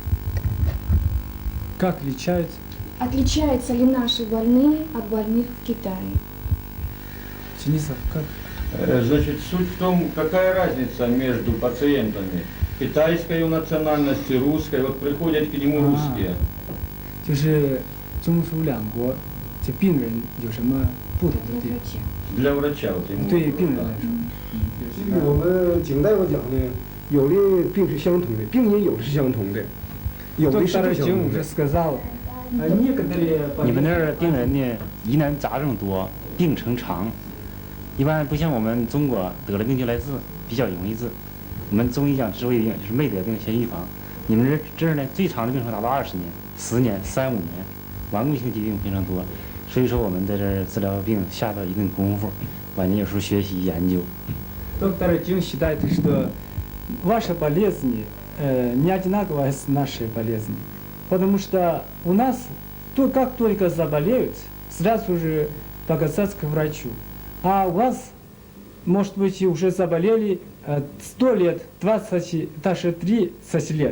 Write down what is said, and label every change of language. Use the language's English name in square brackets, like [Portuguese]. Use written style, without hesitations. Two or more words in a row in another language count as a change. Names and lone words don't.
[Russian] Как лечают? Отличаются ли наши больные от больных в Китае? Денисов, как? Значит, суть в том, какая разница между пациентами китайской национальности, русской. Вот приходят к нему русские. [Chinese] 就是中苏两国这病人有什么不同的地方？ [Russian] Для врача вот ему. [Chinese] 对病人来说，这个我们景大夫讲呢，有的病是相同的，病因有的是相同的，有的是 [Russian] доктор [Chinese] 不相 [Russian] Жин [Chinese] 同 [Russian] уже [Chinese] 的。 [Russian] сказал, некоторые [Chinese] 你们那儿病人呢疑难杂症多，病程长，一般不像我们中国得了病就来治，比较容易治。我们中医讲治未病，就是没得病先预防。你们这儿呢最长的病程达到20年、10年、3、5年，顽固性疾病非常多。所以说我们在这儿治疗病下到一定功夫，晚年有时候学习研究。 [Russian] Доктор Жин считает, что ваша болезнь не одинаковая с нашей болезнью. Потому что у нас, как только заболеют, сразу же показаться к врачу. А у вас, может быть, уже заболели 100 лет, 20, даже 30 лет.